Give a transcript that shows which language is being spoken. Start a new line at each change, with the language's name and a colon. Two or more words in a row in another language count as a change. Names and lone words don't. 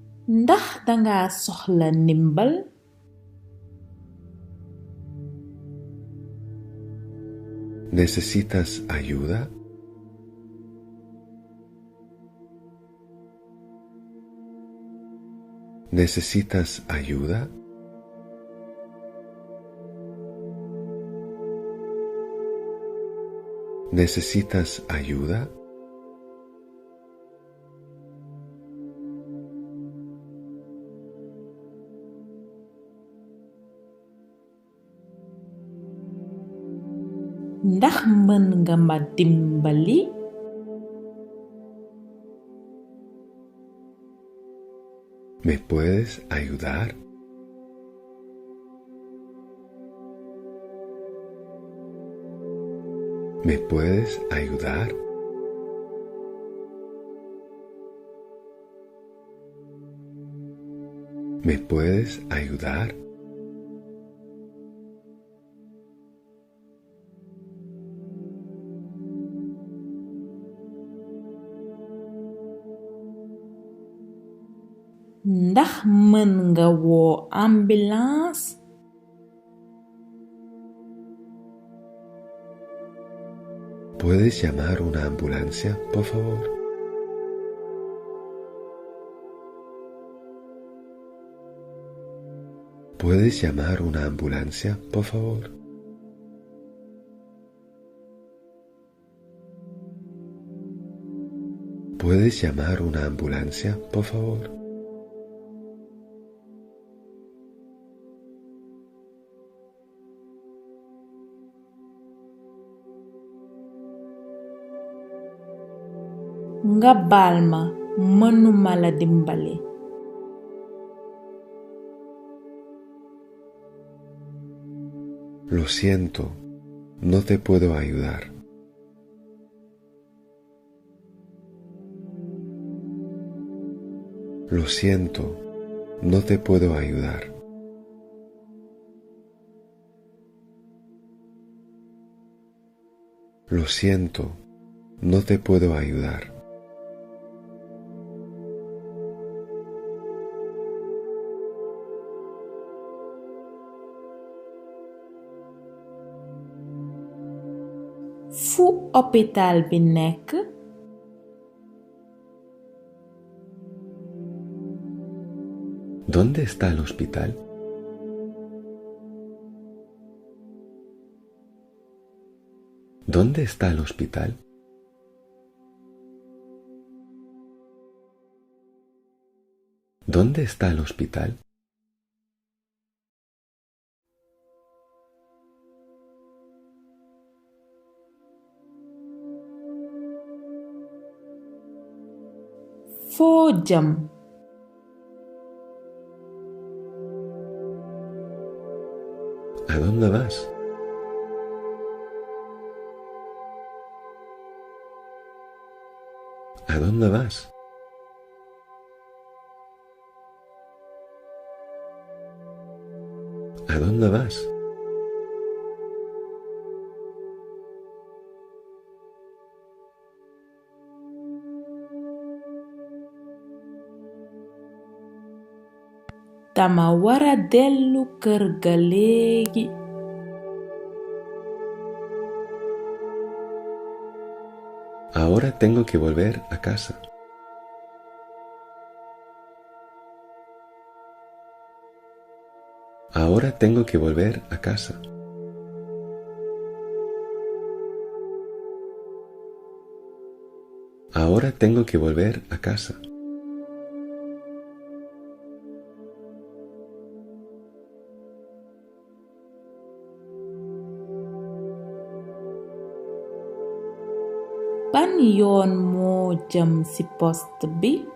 Wolof: Ndax danga soxla ndimbal?
Spanish: ¿Necesitas ayuda? ¿Necesitas ayuda? ¿Necesitas ayuda?
Wolof: Ndax mën nga ma dimbali?
Spanish: ¿Me puedes ayudar? ¿Me puedes ayudar? ¿Me puedes ayudar?
Wolof: Ndax mën nga woo ambulance?
Spanish: ¿Puedes llamar una ambulancia, por favor? ¿Puedes llamar una ambulancia, por favor? ¿Puedes llamar una ambulancia, por favor?
Wolof: Nga baal ma mënuma la dimbali.
Spanish: Lo siento, no te puedo ayudar. Lo siento, no te puedo ayudar. Lo siento, no te puedo ayudar.
Wolof: Fu hôpital bi nekk?
Spanish: ¿Dónde está el hospital? ¿Dónde está el hospital? ¿Dónde está el hospital?
Wolof: Foo jëm?
Spanish: ¿A dónde vas? ¿A dónde vas? ¿A dónde vas?
Wolof: Dama wara dellu kër ga léegi.
Spanish: Ahora tengo que volver a casa. Ahora tengo que volver a casa. Ahora tengo que volver a casa.
Wolof: Ban yoon moo jëm ci poste bi?